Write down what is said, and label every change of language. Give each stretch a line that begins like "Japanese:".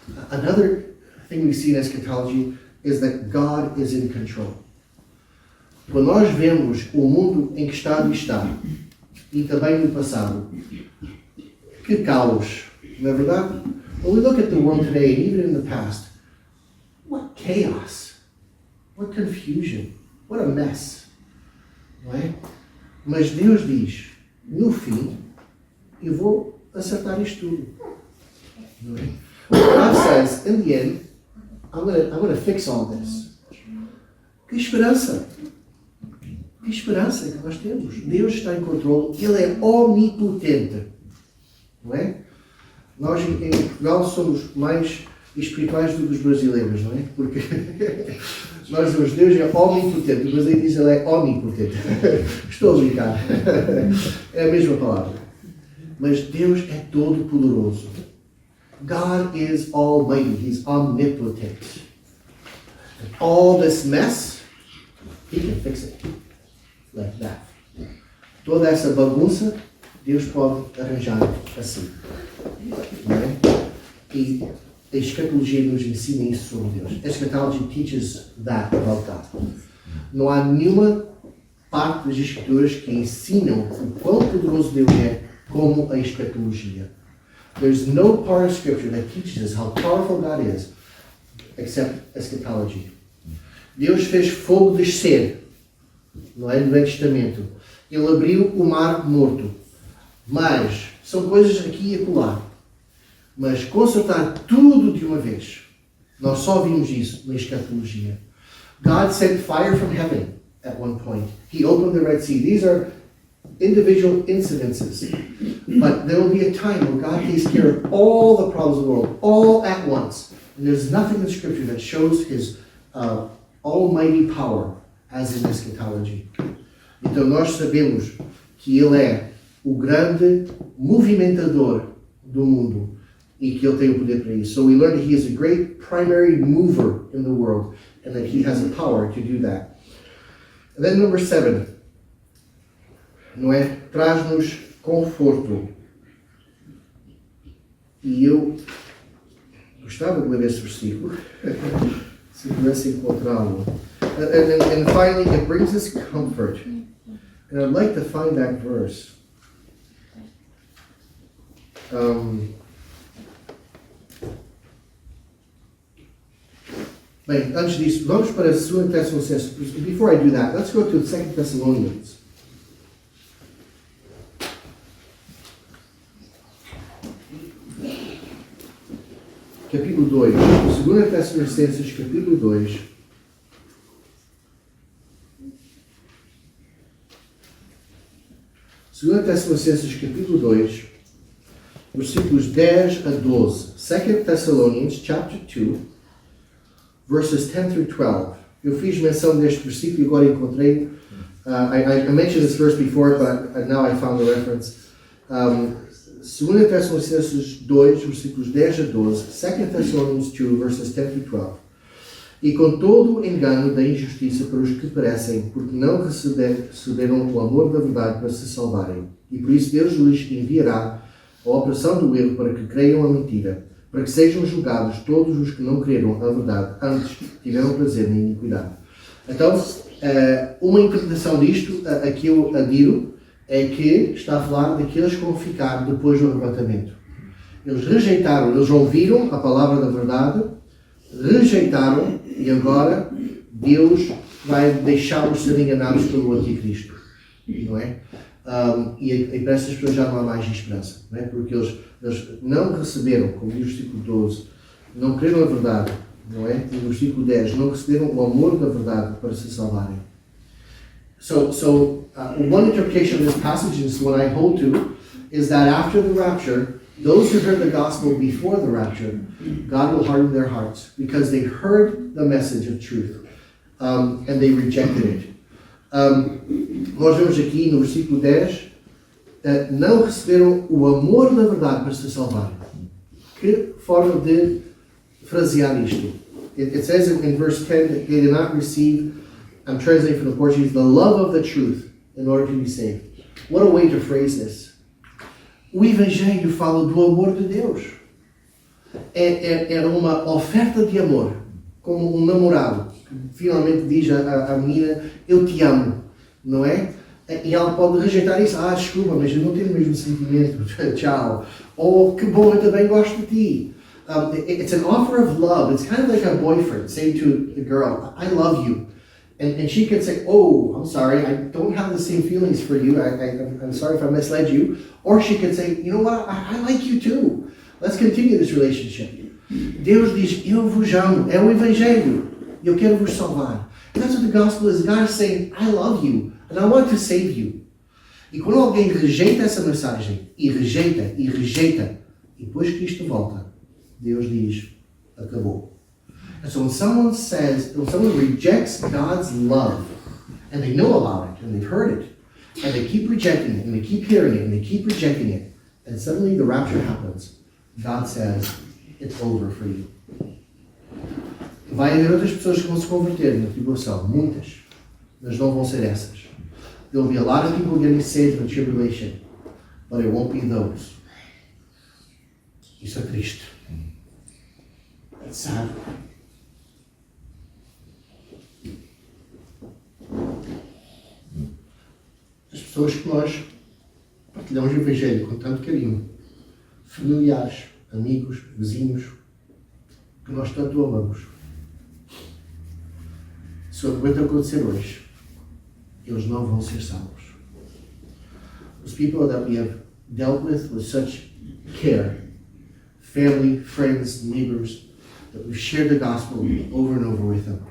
English: Another thing we see in eschatology is that God is in control.
Portuguese: Quando nós vemos o mundo em que estado está, e também no passado, que caos, não é verdade?
English: When we look at the world today, and even in the past, what chaos, what confusion, what a mess,
Portuguese: não é? Mas Deus diz, no fim, eu vou acertar isto tudo, não é?
English: God says, in the end, I'm going to fix all this.
Portuguese: Que esperança! Que esperança que nós temos. Deus está em controle, Ele é omnipotente, não é? Nós em Portugal somos mais espirituais do que os brasileiros, não é? Porque nós dizemos Deus é omnipotente, o brasileiro diz Ele é omnipotente. Estou a brincar. É a mesma palavra. Mas Deus é todo poderoso.
English: God is almighty, He's omnipotent. And all this mess, He can fix it. Like that.
Portuguese: Toda essa bagunça, Deus pode arranjar assim. Não é? E a escatologia nos ensina isso sobre Deus.
English: Eschatology teaches that about God.
Portuguese: Não há nenhuma parte das escrituras que ensinam o quão poderoso Deus é como a escatologia.
English: There's no part of Scripture that teaches us how powerful God is, except eschatology.
Portuguese: Deus fez fogo descer, não é? No Velho Testamento. Ele abriu o mar morto. Mas são coisas aqui e acolá. Mas consertar tudo de uma vez. Nós só vimos isso na escatologia.
English: God sent fire from heaven at one point. He opened the Red Sea. These are individual incidences. But there will be a time where God takes care of all the problems of the world, all at once. And there's nothing in Scripture that shows His almighty power as in eschatology.
Portuguese: Então nós sabemos que Ele é o grande movimentador do mundo e que Ele tem o poder para isso.
English: So we learn that He is a great primary mover in the world and that He has the power to do that. And then number 7,
Portuguese: não é? Traz-nos conforto. E eu gostava de ler esse versículo, se pudesse encontrá-lo.
English: And finally, it brings us comfort. And I'd like to find that verse.
Portuguese: Bem, antes disso, vamos para 2 Tessalonicenses.
English: Before I do that, let's go to 2 Thessalonians.
Portuguese: Capítulo 2. 2 Tessalonicenses, capítulo 2. Segunda Tessalonicenses, capítulo 2, versículos 10 a 12.
English: 2 Thessalonians, chapter 2, verses 10 through 12.
Portuguese: Eu fiz menção deste versículo e agora encontrei.
English: I mentioned this verse before, but now I found the reference.
Portuguese: 2 Tessalonicenses 2, versículos 10 a 12.
English: 2 Thessalonians 2, verses 10 through 12.
Portuguese: E com todo o engano da injustiça para os que perecem, porque não receberam o amor da verdade para se salvarem. E por isso Deus lhes enviará a operação do erro para que creiam a mentira, para que sejam julgados todos os que não creram a verdade, antes tiveram prazer na iniquidade. Então, uma interpretação disto, a que eu adiro, é que está a falar daqueles que vão ficar depois do arrebatamento. Eles rejeitaram, eles ouviram a palavra da verdade, rejeitaram, e agora Deus vai deixá-los ser enganados pelo anticristo, não é? E para essas pessoas já não há mais esperança, não é? Porque eles não receberam, como diz o versículo 12, não creram a verdade, não é? E no versículo 10, não receberam o amor da verdade para se salvarem.
English: So one interpretation of this passage is what I hold to, is that after the rapture, those who heard the gospel before the rapture, God will harden their hearts because they heard the message of truth and they rejected it.
Portuguese: Nós vemos aqui no versículo 10, não receberam o amor da verdade para se salvarem. Que forma de frasear isto?
English: It says in verse 10 that they did not receive, I'm translating from the Portuguese, the love of the truth in order to be saved. What a way to phrase this.
Portuguese: O Evangelho fala do amor de Deus. Era uma oferta de amor, como um namorado que finalmente diz à menina, eu te amo, não é? E ela pode rejeitar isso, desculpa, mas eu não tenho o mesmo sentimento, tchau. Ou, que bom, eu também gosto de ti.
English: It's an offer of love. It's kind of like a boyfriend saying to the girl, I love you. And she can say, oh, I'm sorry, I don't have the same feelings for you. I'm sorry if I misled you. Or she could say, you know what, I like you too. Let's continue this relationship.
Portuguese: Deus diz, eu vos amo, é o Evangelho. Eu quero vos salvar.
English: And that's what the gospel is. God is saying, I love you, and I want to save you.
Portuguese: E quando alguém rejeita essa mensagem, e rejeita, e depois Cristo volta, Deus diz, acabou.
English: And so when someone rejects God's love, and they know about it, and they've heard it, and they keep rejecting it, and they keep hearing it, and they keep rejecting it, and suddenly the rapture happens, God says, it's over for you.
Portuguese: Vai haver outras pessoas que vão se converter na tribulação, muitas, mas não vão ser essas.
English: There will be a lot of people getting saved in the tribulation, but it won't be those.
Portuguese: Isso é triste.
English: It's sad.
Portuguese: As pessoas que nós partilhamos o Evangelho com tanto carinho, familiares, amigos, vizinhos, que nós tanto amamos. Se o aguenta acontecer hoje, eles não vão ser salvos.
English: Os people that we have dealt with such care, family, friends, neighbors, that we've shared the gospel over and over with them.